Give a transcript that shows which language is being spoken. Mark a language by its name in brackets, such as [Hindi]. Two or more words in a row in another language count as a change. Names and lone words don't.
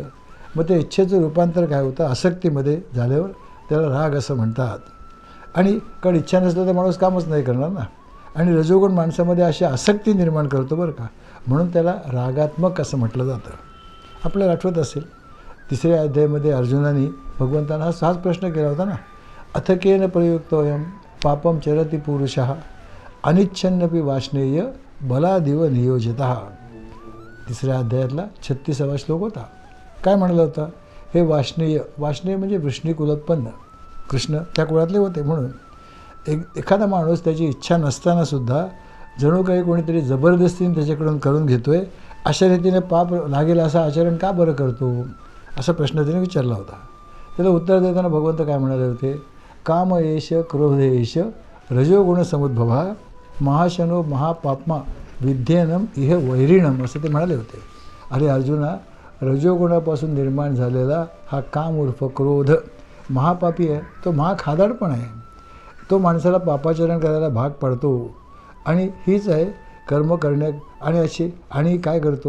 [Marathi] मग ते इच्छेचं रूपांतर काय होतं? आसक्तीमध्ये झाल्यावर त्याला राग असं म्हणतात. आणि कारण इच्छा नसलं तर माणूस कामच नाही करणार ना. आणि रजोगुण माणसामध्ये अशी आसक्ती निर्माण करतो बरं का. म्हणून त्याला रागात्मक असं म्हटलं जातं. आपल्याला आठवत असेल 3ऱ्या अध्यायामध्ये अर्जुनाने भगवंतांना हाच प्रश्न केला होता ना. [Sanskrit] अथकेन प्रयुक्तोयम पापम चरति पुरुषः अनिच्छन्नपि वाष्णेय बलादिव नियोजितः. [Marathi] 3ऱ्या अध्यायातला 36वा श्लोक होता. काय म्हणलं होतं? हे वाष्णेय म्हणजे वृष्णीकुलोत्पन्न कृष्ण त्या कुळातले होते. म्हणून एखादा माणूस त्याची इच्छा नसतानासुद्धा जणू काही कोणीतरी जबरदस्तीने त्याच्याकडून करून घेतो आहे, अशा रीतीने पाप लागेल असं आचरण का बरं करतो? असा प्रश्न त्याने विचारला होता. त्याला उत्तर देताना भगवंत काय म्हणाले होते? [Sanskrit] काम एष क्रोध एष रजोगुण समुद्भवा महाशनो महापाप्मा विद्येनम इह वैरिणम [Marathi] असं ते म्हणाले होते. अरे अर्जुना, रजोगुणापासून निर्माण झालेला हा काम उर्फ क्रोध महापापी आहे. तो महाखादाडपण आहे. तो माणसाला पापाचरण करायला भाग पाडतो. आणि हीच आहे कर्म करण्या आणि काय करतो?